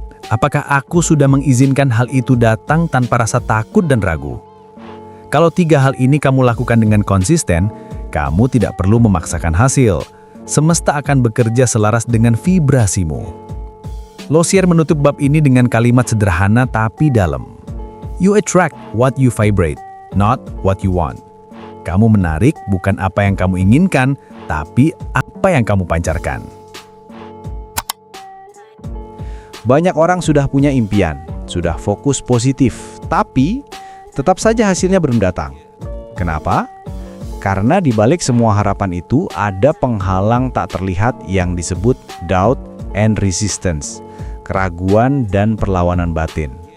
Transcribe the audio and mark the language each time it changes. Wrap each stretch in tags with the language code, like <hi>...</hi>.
<id>Apakah aku sudah mengizinkan hal itu datang tanpa rasa takut dan ragu? Kalau 3 hal ini kamu lakukan dengan konsisten, kamu tidak perlu memaksakan hasil. Semesta akan bekerja selaras dengan vibrasimu. Losier menutup bab ini dengan kalimat sederhana tapi dalam.</id> <en>You attract what you vibrate, not what you want.</en> <id>Kamu menarik bukan apa yang kamu inginkan, tapi apa yang kamu pancarkan. Banyak orang sudah punya impian, sudah fokus positif, tapi tetap saja hasilnya belum datang. Kenapa? Karena di balik semua harapan itu ada penghalang tak terlihat yang disebut</id> <en>doubt and resistance,</en> <id>keraguan dan perlawanan batin.</id>